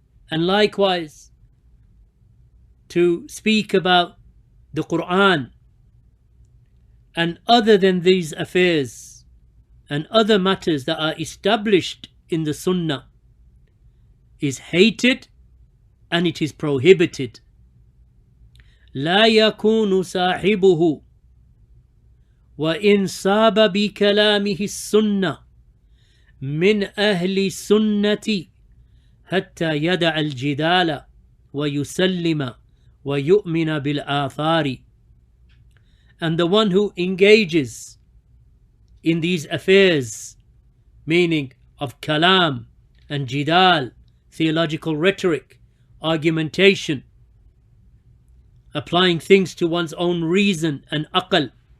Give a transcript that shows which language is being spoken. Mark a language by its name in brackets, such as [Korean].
[English] and likewise to speak about the Quran and other than these affairs and other matters that are established in the Sunnah, is hated and it is prohibited. [Arabic] لا يكون صاحبه وإن صاب بكلامه السنة من أهل السنة حتى يدع الجدال ويسلم ويؤمن بالآثار. [English] And the one who engages in these affairs, meaning of kalam and jidal, theological rhetoric, argumentation, applying things to one's own reason and aql,